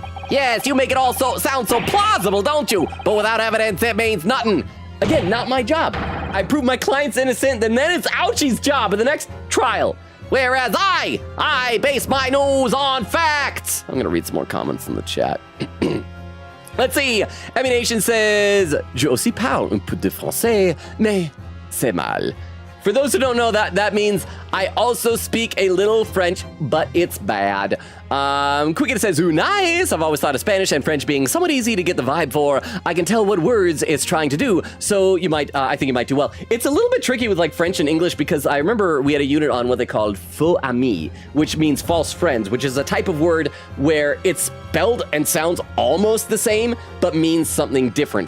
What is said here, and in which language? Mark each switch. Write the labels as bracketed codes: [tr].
[en] Yes, you make it all sound so plausible, don't you? But without evidence, it means nothing. Again, not my job. I prove my client's innocent, and then it's Ouchie's job in the next trial Whereas I base my news on facts. I'm gonna read some more comments in the chat. Let's see. [fr] Emmy Nation [en] says, [fr] Je aussi parle un peu de français, mais c'est mal. [en] For those who don't know, that means I also speak a little French, but it's bad. Quicket says, ooh, nice. I've always thought of Spanish and French being somewhat easy to get the vibe for. I can tell what words it's trying to do, so you might, I think you might do well. It's a little bit tricky with like French and English because I remember we had a unit on what they called faux amis, which means false friends, which is a type of word where it's spelled and sounds almost the same, but means something different.